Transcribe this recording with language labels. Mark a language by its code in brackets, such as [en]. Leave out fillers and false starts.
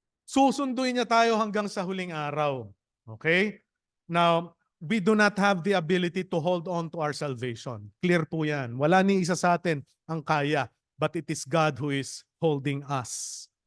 [tl] Susunduin niya tayo hanggang sa huling araw. [en] Okay? Now, we do not have the ability to hold on to our salvation. [tl] Clear po yan. Wala ni isa sa atin ang kaya. [en] But it is God who is holding us.